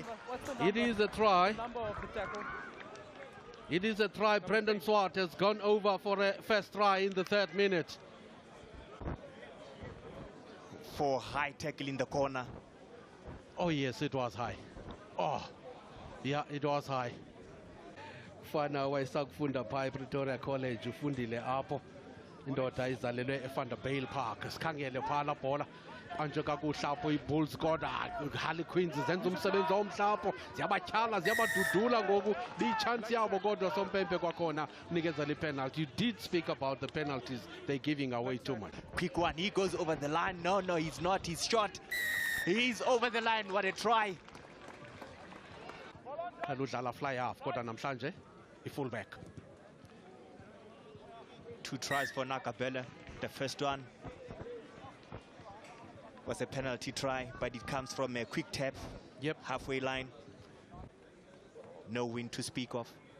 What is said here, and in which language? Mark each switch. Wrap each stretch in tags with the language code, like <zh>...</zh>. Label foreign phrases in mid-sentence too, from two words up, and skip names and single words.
<en>It is a try. It is a try. Brendan Swart has gone over for a first try in the 3rd minute. For high tackle in the corner. Oh, yes, it was high. Oh, yeah, it was high.</en> <xh>Fana wayesakufunda pha Pretoria College ufundile apho. Indoda izalelwe eVanderbijl Park. Sikhangele phaa la bhola. Anje kakuhle apho iBulls kodwa Harlequins zenza umsebenzi omhlapho. Ziyabatyhala, ziyabadudula ngoku. Bichance yabo kodwa Sompempe kwakhona unikeza le penalty.</xh> <en>You did speak about the penalties they're giving away too much. Quick one, he goes over the line. No, he's not. He's shot. He's over the line. What a try.</en> <xh>Udlala</xh> <en>fly half</en> <xh>kodwa namhlanje i-fullback.</xh> <en>2 tries for Naka. The first one was a penalty try, but it comes from a quick tap. Yep. Halfway line. No win to speak of.</en>